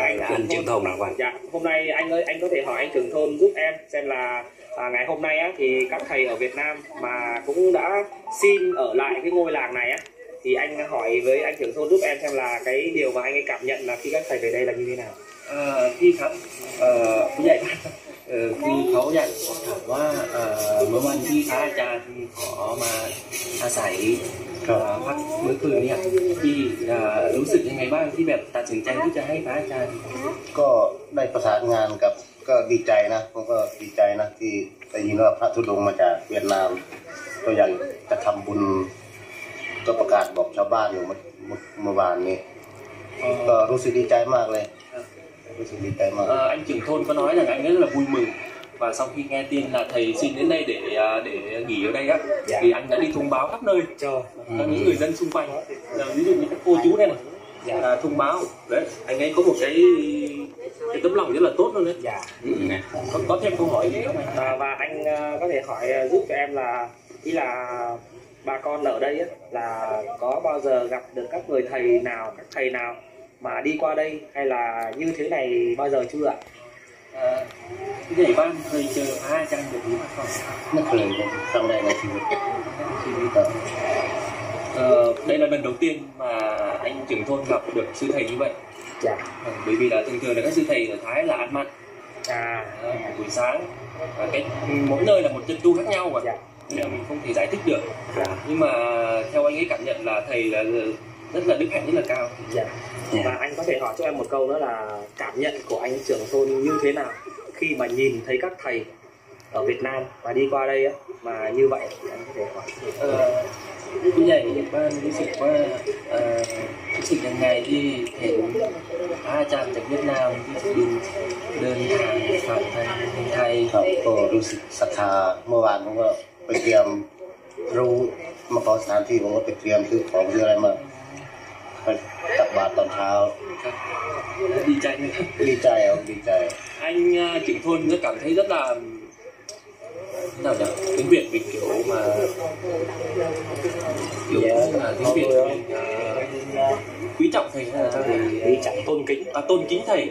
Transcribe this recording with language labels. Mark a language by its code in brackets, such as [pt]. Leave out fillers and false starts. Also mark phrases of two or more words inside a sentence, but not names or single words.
[vi] anh trưởng thôn nào các bạn. Dạ, hôm nay anh ơi, anh có thể hỏi anh trưởng thôn giúp em xem là ngày hôm nay á, thì các thầy ở Việt Nam mà cũng đã xin ở lại cái ngôi làng này á, thì anh hỏi với anh trưởng thôn giúp em xem là cái điều mà anh ấy cảm nhận là khi các thầy về đây là như thế nào. [th] พี่ครับผู้ใหญ่บ้านคือเขาอยากถามว่าเมื่อวันที่พระอาจารย์ขอมาอา ศัยพักมื้อคืนเนี่ยที่รู้สึกยังไงบ้างที่แบบตัดสินใจที่จะให้พระอาจารย์ก็ได้ประสานงานกับก็ดีใจนะผมก็ดีใจนะที่ได้ยินว่าพระธุดงค์มาจากเวียดนามก็อยากจะทำบุญก็ประกาศบอกชาวบ้านอยู่เมื่อวานนี้ก็รู้สึกดีใจมากเลย [vi] anh trưởng thôn có nói rằng anh rất là vui mừng và sau khi nghe tin là thầy xin đến đây để nghỉ ở đây á, thì anh đã đi thông báo khắp nơi cho những người dân xung quanh, ví dụ như các cô chú đây này, là thông báo đấy, anh ấy có một cái tấm lòng rất là tốt luôn đấy. Có thêm câu hỏi gì không anh? Và anh có thể hỏi giúp cho em là ý là bà con ở đây á, là có bao giờ gặp được các thầy nào mà đi qua đây hay là như thế này bao giờ chưa ạ? Cái gì bạn [th] เคยเจอพระอาจารย์แบบนี้มาก่อนไม่เคยเลยครั้งแรกในชีวิต [vi] Đây là lần đầu tiên mà anh trưởng thôn gặp được sư thầy như vậy. Bởi vì là thường là các sư thầy ở Thái là ăn mặn buổi sáng, cái mỗi nơi là một chân tu khác nhau mà nên là mình không thể giải thích được. Nhưng mà theo anh ấy cảm nhận là thầy là rất là đức hạnh rất là cao. Và anh có thể hỏi cho em một câu nữa là cảm nhận của anh trưởng thôn như thế nào khi mà nhìn thấy các thầy ở Việt Nam và đi qua đây á, mà như vậy thì anh có thể hỏi. [th] ผู้ใหญ่บ้านรู้สึกว่ารู้สึกยังไงที่เห็นพระอาจารย์จากเวียดนามที่บินเดินทางผ่านทางเมืองไทยครับก็รู้สึกศรัทธาเมื่อวานผมก็ไปเตรียมรู้มาขอสถานที่ผมก็ไปเตรียมซื้อของซื้ออะไรมาตักบาตรตอนเช้า [vi] Đi chạy nữa. Đi chạy không? Đi chạy. Anh trưởng thôn rất cảm thấy rất là nào nhỉ? Tiếng Việt mình kiểu mà kiểu là tiếng Việt mình quý trọng thầy hay là quý trọng tôn kính thầy.